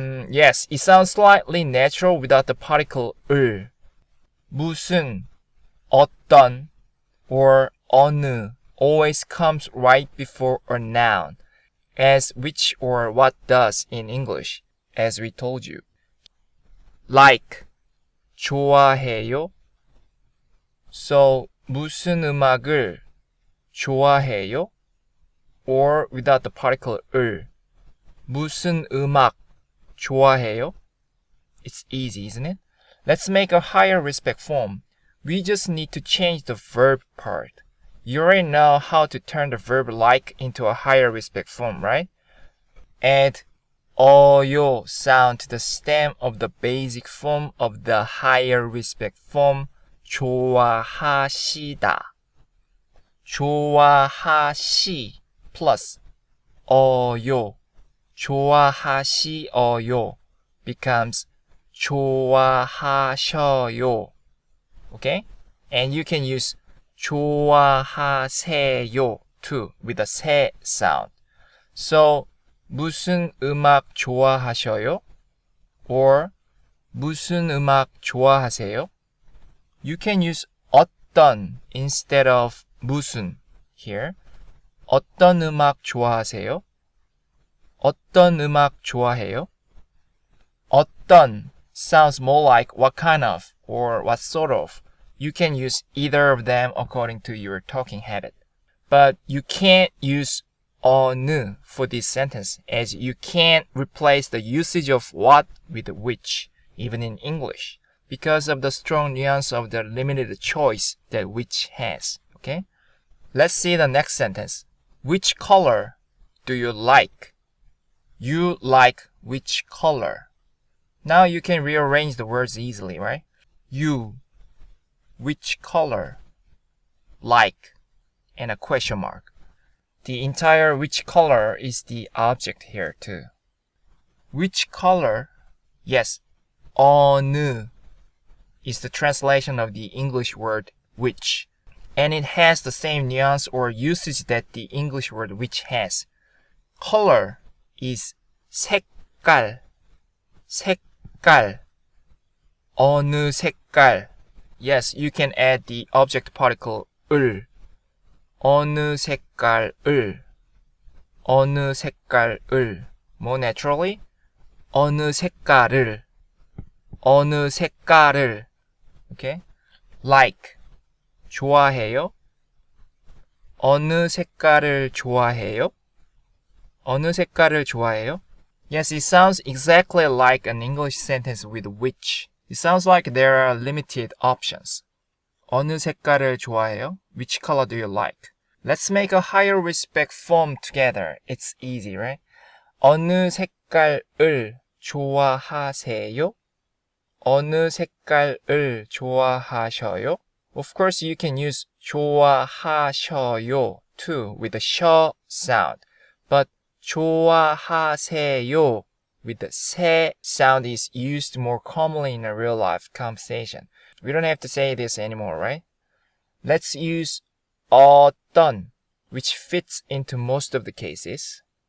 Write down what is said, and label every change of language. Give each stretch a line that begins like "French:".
English: Yes, it sounds slightly natural without the particle 을. 무슨, 어떤, or 어느 always comes right before a noun, as which or what does in English, as we told you.
Korean: Like, 좋아해요. So, 무슨 음악을 좋아해요?
English: Or without the particle 을.
Korean: 무슨 음악 좋아해요?
English: It's easy, isn't it? Let's make a higher respect form. We just need to change the verb part. You already know how to turn the verb like into a higher respect form, right? Add 어요 sound to the stem of the basic form of the higher respect form 좋아하시다.
Korean: 좋아하시 plus 어요. 좋아하시어요 becomes 좋아하셔요.
English: Okay? And you can use 좋아하세요 too with a 세 sound.
Korean: So 무슨 음악 좋아하셔요? Or 무슨 음악 좋아하세요?
English: You can use 어떤 instead of 무슨 here.
Korean: 어떤 음악 좋아하세요? 어떤 음악 좋아해요?
English: 어떤 sounds more like what kind of or what sort of. You can use either of them according to your talking habit. But you can't use 어느 for this sentence, as you can't replace the usage of what with which, even in English, because of the strong nuance of the limited choice that which has. Okay? Let's see the next sentence. Which color do you like? You like which color? Now you can rearrange the words easily, right? You, which color? Like, and a question mark. The entire which color is the object here too. Which color? Yes, 어느 is the translation of the English word which, and it has the same nuance or usage that the English word which has. Color is
Korean: 색깔, 색깔, 어느 색깔.
English: Yes, you can add the object particle 을, 어느 색깔을, 어느 색깔을. More naturally,
Korean: 어느 색깔을, 어느 색깔을.
English: Okay? Like, 좋아해요?
Korean: 어느 색깔을 좋아해요? 어느 색깔을 좋아해요?
English: Yes, it sounds exactly like an English sentence with which. It sounds like there are limited options.
Korean: 어느 색깔을 좋아해요?
English: Which color do you like? Let's make a higher respect form together. It's easy, right?
Korean: 어느 색깔을 좋아하세요? 어느 색깔을 좋아하셔요?
English: Of course, you can use 좋아하셔요 too with the 셔 sound. But 좋아하세요 with the 세 sound is used more commonly in a real-life conversation. We don't have to say this anymore, right? Let's use 어떤, which fits into most of the cases.